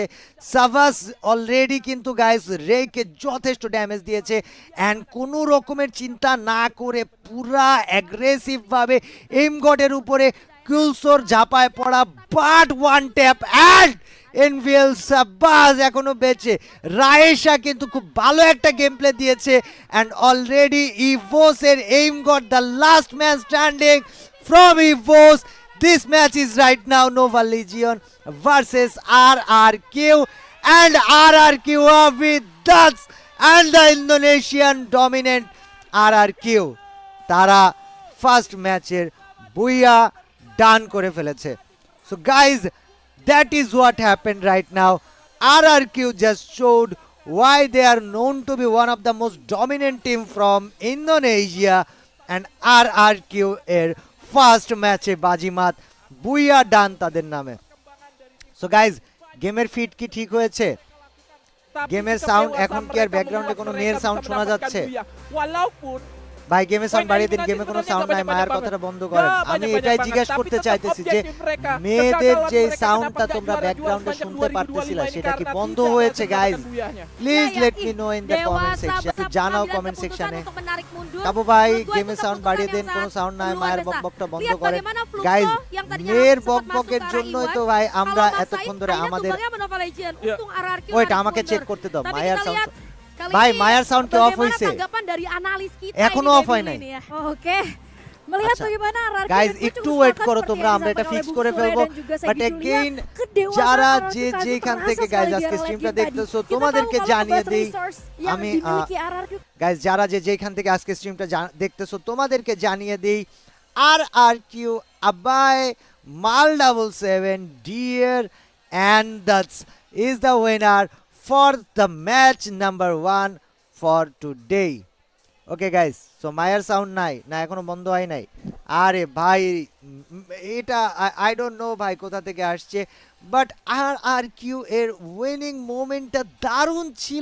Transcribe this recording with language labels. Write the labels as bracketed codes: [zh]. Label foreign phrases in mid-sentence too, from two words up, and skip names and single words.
[bn] সাভাস অলরেডি কিন্তু গাইজ রেকে যথেষ্ট ড্যামেজ দিয়েছে, অ্যান্ড কোনো রকমের চিন্তা না করে পুরা অ্যাগ্রেসিভভাবে এম গডের উপরে কুলসোর ঝাঁপায় পড়া, [en] but one tap and [bn] NVL সাব্বাস এখনো বেঁচে। রায়েশা কিন্তু খুব ভালো একটা [en] game play [bn] দিয়েছে, [en] and already [bn] ইভোস এর [en] aim got the last man standing from Evos. This match is right now Nova Legion versus RRQ, and RRQ are with us and the Indonesian dominant RRQ [bn] তারা ফার্স্ট ম্যাচের বুইয়া ডান করে ফেলেছে। [en] So guys, that is what happened right now. RRQ just showed why they are known to be one of the most dominant team from Indonesia, and RRQ [bn] এর ফার্স্ট ম্যাচে বাজিমাত, বুইয়া ডান তাদের নামে। [en] So guys, [bn] গেমের ফিড কি ঠিক হয়েছে? গেমের সাউন্ড এখন কি আর ব্যাকগ্রাউন্ডে কোনো মেয়ের সাউন্ড শোনা যাচ্ছে? [id] Walaupun [bn] ভাই গেমে সাউন্ড [id] Poin [bn] বাড়িয়ে দিন, [id] eliminasi [bn] গেমে কোনো [id] sebenarnya [bn] সাউন্ড [id] nggak [bn] নাই, মায়ের [id] banyak-banyak [bn] কথাটা বন্ধ [id] banget. [bn] করেন। [id] Nggak [bn] আমি [id] banyak-banyak [bn] এটাই [id] banget, [bn] জিজ্ঞাসা [id] tapi [bn] করতে [id] tetap [bn] চাইতেছি যে [id] objektif mereka. [bn] মেয়েদের [id] Kegagalan [bn] যে [id] mereka [bn] সাউন্ডটা [id] mendapatkan [bn] তোমরা [id] juara [bn] ব্যাকগ্রাউন্ডে [id] 2 [bn] শুনতে [id] sepanjang [bn] পারতেছিলা [id] 2025 ini [bn] সেটা কি [id] karena [bn] বন্ধ [id] tidak [bn] হয়েছে [id] ada [bn] গাইজ? [id] tembakan buyahnya. [bn] প্লিজ [id] Iya, [en] let [id] ih, [en] me know in the comment [id] dewasa [en] section, [id] besar [bn] জানাও [id] pengambilan [bn] কমেন্ট [id] keputusan [bn] সেকশনে। [id] untuk menarik mundur. [bn] কাবু ভাই [id] Menurut gua [bn] গেমে [id] itu [bn] সাউন্ড [id] keputusan [bn] বাড়িয়ে [id] yang [bn] দেন, কোনো [id] sangat [bn] সাউন্ড নাই, [id] luar [bn] মায়ের [id] biasa. [bn] বকবকটা বন্ধ [id] Lihat [bn] করেন। [id] bagaimana Fluxo [bn] গাইজ [id] yang tadinya [bn] মেয়ের [id] sempat masuk [bn] বকবকের [id] ke arah [bn] জন্যই [id] Iwan. [bn] তো ভাই [id] Kalau [bn] আমরা [id] Mas Said [bn] এতক্ষণ ধরে [id] akhirnya [bn] আমাদের [id] tumbangnya Nova Legend. Iya. Untung RRQ [bn] ওইটা [id] narik [bn] আমাকে [id] mundur. [bn] চেক করতে দাও, [id] Tapi [bn] মায়ার [id] kita [bn] সাউন্ড [id] lihat kali [bn] ভাই [id] ini [bn] মায়ার সাউন্ড কি অফ [id] bagaimana [bn] হইছে? [id] tanggapan dari analis kita [bn] এখনো [id] ini [bn] off হয় [id] Baby [bn] নাই। [id] ini ya. Oke. Melihat [bn] আচ্ছা। [id] bagaimana RRQ [bn] গাইজ [id] dan gue [bn] একটু [id] cukup [bn] ওয়েট [id] sepakat [bn] করো [id] seperti [bn] তোমরা, [id] yang [bn] আমরা এটা [id] disampaikan [bn] ফিক্স [id] oleh [bn] করে [id] Bung Sule [bn] ফেলবো। [id] dan juga [bn] বাট [id] Segi Julia. [bn] এগেইন [id] Kedewasaan [bn] যারা [id] RRQ [bn] যে [id] tadi [bn] যেখান [id] terasa [bn] থেকে [id] sekali [bn] গাইজ [id] di [bn] আজকে [id] area [bn] স্ট্রিমটা [id] late game tadi. [bn] দেখতেছো [id] Kita tahu [bn] তোমাদেরকে [id] kalau [bn] জানিয়ে [id] best [bn] দিই, [id] resource yang [bn] আমি [id] dimiliki RRQ [bn] গাইজ যারা যে যেখান থেকে আজকে স্ট্রিমটা দেখতেছো তোমাদেরকে জানিয়ে দিই আর আর কিউ আবাই মাল 77 ডিয়ার [en] and that's is the winner for the match number 1 for today. Okay guys, so [bn] মায়ার সাউন্ড নাই না, এখনো বন্ধ হয় নাই। আরে ভাই এটা [en] I don't know [bn] ভাই কোথা থেকে আসছে, বাট আর আর কিউ এর উইনিং মোমেন্টটা দারুণ ছিল।